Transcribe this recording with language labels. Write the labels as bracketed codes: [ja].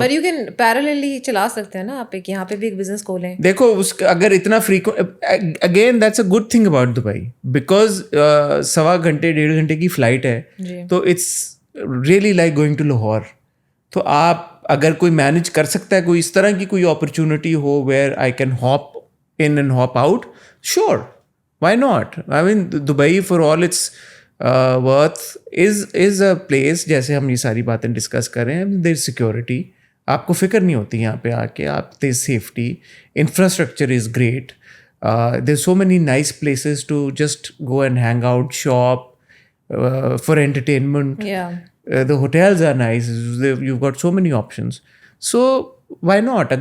[en] But you can parallelly [ur] چلا سکتے ہیں نا آپ ایک, یہاں پہ بھی ایک بزنس کھولیں. دیکھو اس اگر اتنا [en] again that's a good thing about Dubai, because [ur] 1.25 گھنٹے 1.5 گھنٹے کی فلائٹ ہے, تو [en] it's really like going to Lahore. [ur] تو آپ اگر کوئی مینیج کر سکتا ہے, کوئی اس طرح کی کوئی opportunity ہو [en] where I can hop in and hop out, sure, why not? I mean Dubai for all its worth is a place, [ur] جیسے ہم یہ ساری باتیں ڈسکس کر رہے ہیں, [en] their security, [ur] آپ کو فکر نہیں ہوتی یہاں پہ آ کے, [en] آپ their safety, infrastructure is great, there so many nice places to just go and hang out, shop, for entertainment, the hotels are nice, you've got so many options, so why not?